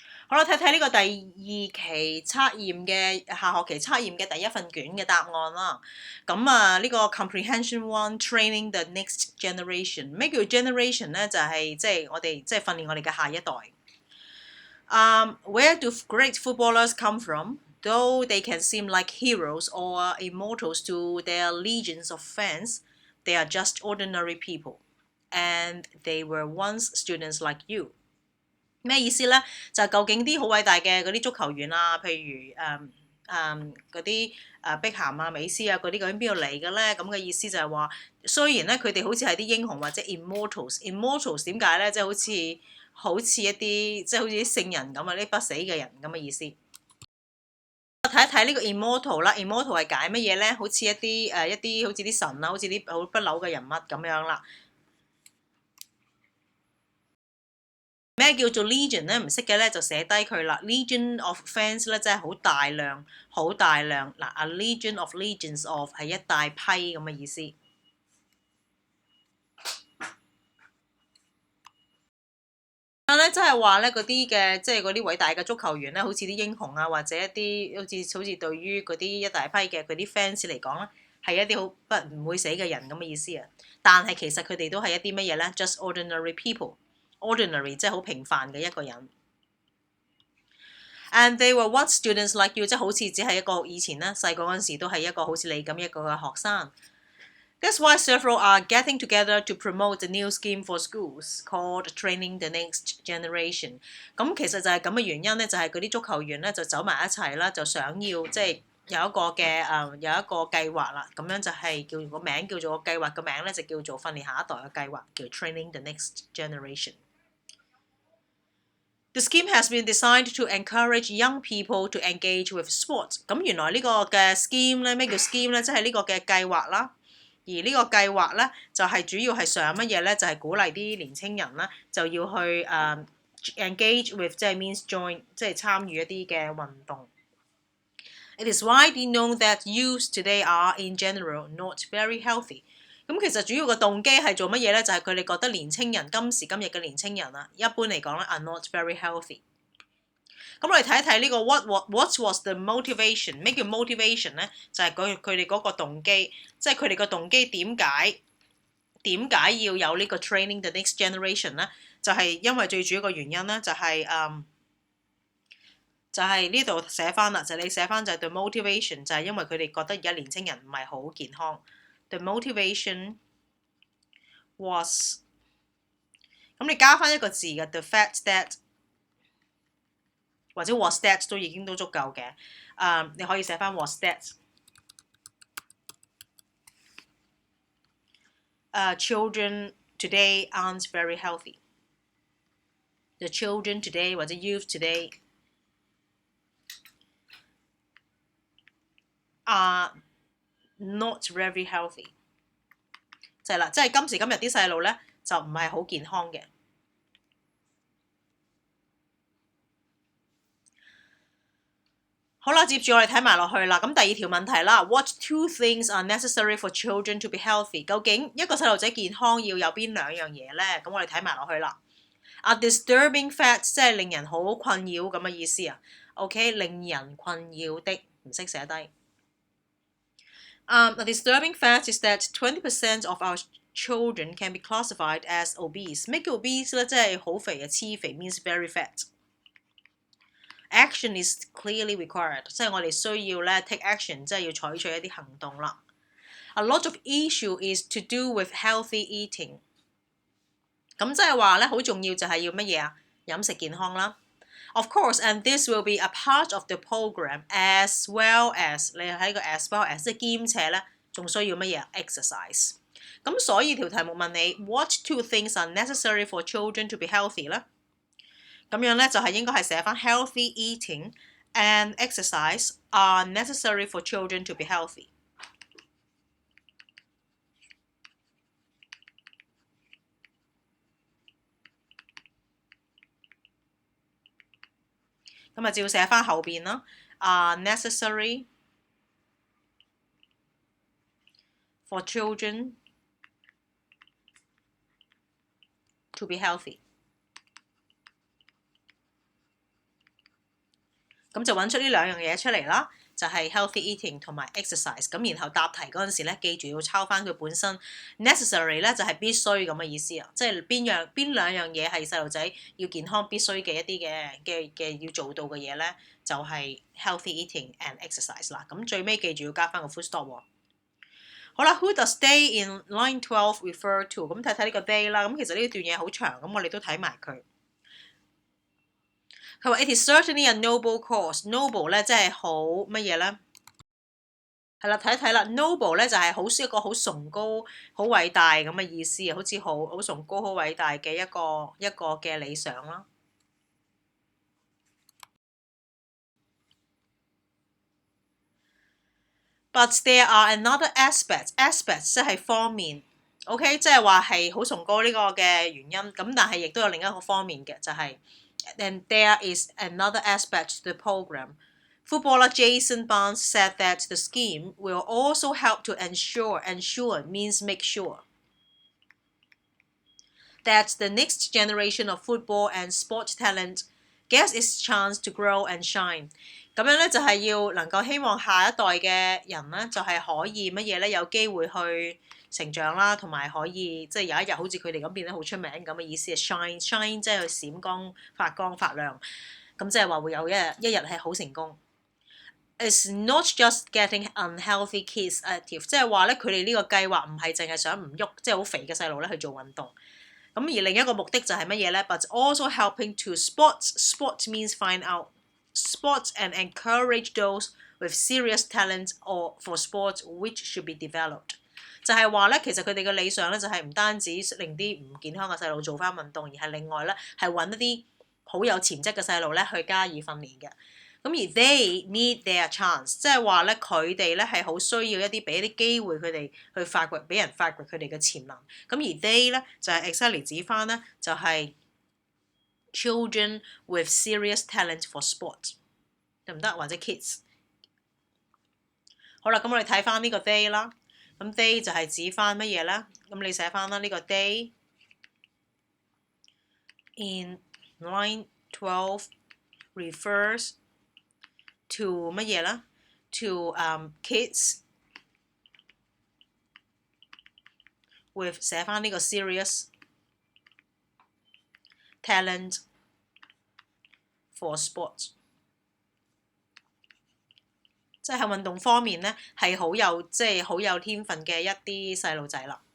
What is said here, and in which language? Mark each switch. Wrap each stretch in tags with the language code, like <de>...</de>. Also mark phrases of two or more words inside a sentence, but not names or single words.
<yue>好啦，睇睇呢個第二期測驗嘅下學期測驗嘅第一份卷嘅答案啦。咁呢個</yue> <en>Comprehension One Training the Next Generation，</en> <yue>咩叫 generation 咧？就係即係我哋即係訓練我哋嘅下一代。</yue> <en>Where do great footballers come from? Though they can seem like heroes or immortals to their legions of fans, they are just ordinary people, and they were once students like you.</en> <yue>咩意思咧？就究竟啲好偉大嘅嗰啲足球員啊，譬如嗰啲碧咸啊、美斯啊嗰啲，究竟邊度嚟嘅咧？咁嘅意思就係話，雖然咧佢哋好似係啲英雄或者 immortals 點解咧？即係好似一啲即係好似啲聖人咁啊，啲不死嘅人咁嘅意思。睇一睇呢個 immortal 啦 ，immortal 係解乜嘢咧？好似一啲好似啲神啊，好似啲好不朽嘅人物咁樣啦。咩叫做 legion 咧？唔識嘅咧就寫低佢啦。</yue> <en>Legion of fans</en> <yue>咧，即係好大量嗱。</yue> <en>A legion of legions of</en> <yue>係一大批咁嘅意思。咧即係話咧嗰啲嘅即係嗰啲偉大嘅足球員咧，好似啲英雄啊，或者一啲好似對於嗰啲一大批嘅嗰啲 fans 嚟講咧，係一啲好唔會死嘅人咁嘅意思啊。但係其實佢哋都係一啲乜嘢咧 ？</yue> <en>Just ordinary people。</en> <yue>Ordinary 即係好平凡嘅一個人。</yue> <en>And they were once students like you，</en> <yue>即係好似只係一個以前咧細個嗰陣時都係一個好似你咁一個嘅學生。</yue> <en>That's why several are getting together to promote a new scheme for schools called Training the Next Generation。</en> <yue>咁其實就係咁嘅原因咧，就係嗰啲足球員咧就走埋一齊啦，就想要即係有一個計劃啦。咁樣就係叫個名叫做計劃嘅名咧就叫做訓練下一代嘅計劃，叫 Training the Next Generation。</yue> <en>The scheme has been designed to encourage young people to engage with sports。</en> <yue>咁原來呢個嘅 scheme 咧，咩叫 scheme 咧？即係呢個嘅計劃啦。而呢個計劃咧，就係主要係想乜嘢咧？就係鼓勵啲年青人啦，就要去</yue> <en>engage with，即係 means join，</en> <yue>即係參與一啲嘅運動。</yue> <en>It is widely known that youths today are in general not very healthy。</en> <yue>咁其實主要嘅動機係做乜嘢咧？就係佢哋覺得年青人今時今日嘅年青人啊，一般嚟講咧</yue> <en>are not very healthy。</en> <yue>咁我哋睇一睇呢個</yue> <en>what was the motivation？</en> <yue>咩叫 motivation 咧？就係佢哋嗰個動機，即係佢哋個動機點解要有呢個 training the next generation 咧？就係因為最主要個原因咧，就係呢度寫翻啦，就你寫翻就係</yue> <en>the motivation，</en> <yue>就係因為佢哋覺得而家年青人唔係好健康。</yue> <en>The motivation was，</en> <yue>咁你加翻一個字嘅</yue> <en>the fact that。</en> <yue>或者</yue> <en>was that</en> <yue>都已經都足夠嘅，你可以寫翻</yue> <en>was that。 Children today aren't very healthy. The children today 或者 youth today are not very healthy。</en> <yue>就係啦，即係今時今日啲細路咧就唔係好健康嘅。好啦，接住我哋睇埋落去啦。咁第二條問題啦</yue> <en>，What two things are necessary for children to be healthy？</en> <yue>究竟一個細路仔健康要有邊兩樣嘢咧？咁我哋睇埋落去啦。</yue> <en>A disturbing fact</en> <yue>即係令人好困擾咁嘅意思啊。OK， 令人困擾的，唔識寫低。</yue> <en>A disturbing fact is that 20% of our children can be classified as obese。</en> <yue>咩叫 obese 咧？即係好肥啊，黐肥</yue> <en>means very fat。 Action is clearly required，</en> <yue>即係我哋需要咧</yue> <en>take action，</en> <yue>即係要採取一啲行動啦。</yue> <en>A lot of issue is to do with healthy eating。</en> <yue>咁即係話咧，好重要就係要乜嘢啊？飲食健康啦。</yue> <en>Of course, and this will be a part of the program as well as</en> <yue>你喺個</yue> <en>as well as</en> <yue>即係兼且咧，仲需要乜嘢</yue> <en>exercise。</en> <yue>咁所以條題目問你</yue> <en>What two things are necessary for children to be healthy 咧？</en> <yue>咁樣咧就係應該係寫翻</yue> <en>healthy eating and exercise are necessary for children to be healthy。</en> <yue>咁啊照寫翻後邊啦</yue> <en>，are necessary for children to be healthy。</en> <yue>咁就揾出呢兩樣嘢出嚟啦，就係</yue> <en>healthy eating</en> <yue>同埋 exercise。咁然後答題嗰陣時咧，記住要抄翻佢本身 necessary 咧就係必須咁嘅意思啊，即係邊兩樣嘢係細路仔要健康必須嘅一啲嘅要做到嘅嘢咧，就係</yue> <en>healthy eating and exercise</en> <yue>啦。咁最尾記住要加翻個</yue> <en>full stop</en> <yue>喎。好啦</yue> <en>，Who does they in line 12 refer to？</en> <yue>咁睇睇呢個 they 啦。咁其實呢段嘢好長，咁我哋都睇埋佢。佢話</yue> <en>It is certainly a noble cause。</en> <yue>noble 咧即係好乜嘢咧？係啦，睇一睇啦。noble 咧就係好一個好崇高、好偉大咁嘅意思啊，好似好崇高、好偉大嘅一個嘅理想啦。</yue> <en>But there are another aspects</en> <yue>即係方面 ，OK， 即係話係好崇高呢個嘅原因。咁但係亦都有另一個方面嘅，就係、</yue> <en>And there is another aspect to the program. Footballer Jason Barnes said that the scheme will also help to ensure means make sure that the next generation of football and sport talent gets its chance to grow and shine.</en> <yue>咁樣咧就係要能夠希望下一代嘅人咧就係可以乜嘢咧有機會去成長啦，同埋可以即係有一日好似佢哋咁變得好出名咁嘅意思係 shine 即係閃光發亮，咁即係話會有一日係好成功。</yue> <en>It's not just getting unhealthy kids active，</en> <yue>即係話咧佢哋呢個計劃唔係淨係想唔喐，即係好肥嘅細路咧去做運動。咁而另一個目的就係乜嘢咧</yue> <en>？But also helping to spot means find out spot and encourage those with serious talent or for sports which should be developed。</en> <yue>就係話咧，其實佢哋嘅理想咧就係唔單止令啲唔健康嘅細路做翻運動，而係另外咧係揾一啲好有潛質嘅細路咧去加以訓練嘅。咁而</yue> <en>they need their chance，</en> <yue>即係話咧佢哋咧係好需要一啲俾一啲機會佢哋去發掘，俾人發掘佢哋嘅潛能。咁而</yue> <en>they</en> <yue>咧就係</yue> <en>exactly</en> <yue>指翻咧就係</yue> <en>children with serious talent for sport，</en> <yue>得唔得？或者 kids。好啦，咁我哋睇翻呢個 they 啦。咁 they 就係指翻乜嘢咧？咁你寫翻啦，呢個</yue> <en>they in line 12 refers to</en> <yue>乜嘢啦</yue> <en>？To kids with</en> <yue>寫翻呢個</yue> <en>serious talent for sports，</en> <yue>即係喺運動方面咧係好有天分嘅一啲細路仔啦。</yue>